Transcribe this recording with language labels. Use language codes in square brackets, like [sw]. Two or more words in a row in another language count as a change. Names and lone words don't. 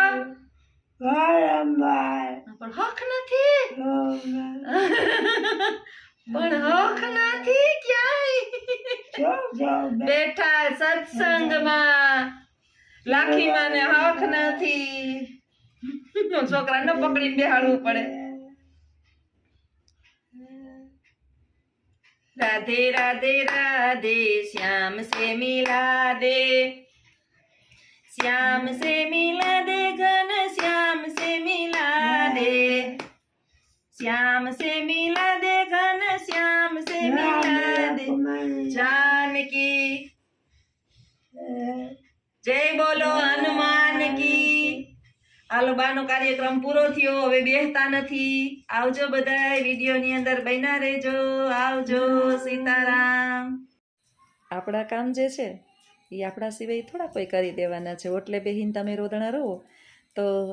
[gu] પણ હક નથી પણ હક નથી ક્યાંય બેઠા સત્સંગમાં લાખીમાં ને હક નથી છોકરાને પકડીને બેહાડવું પડે [hi] राधे राधे राधे श्याम से मिला दे श्याम से मिला दे घन श्याम से मिला दे श्याम से मिला दे घन श्याम से मिला दे जानकी जय बोलो हनुमान की [gu] હાલો બાનો કાર્યક્રમ પૂરો થયો હવે બેસતા નથી આવજો બધાય વિડીયોની અંદર બન્યા રહેજો આવજો સીતારામ આપણા કામ જે છે એ આપણા સિવાય થોડા કોઈ કરી દેવાના છે ઓટલે બેહીને તમે રોદણા રહો તો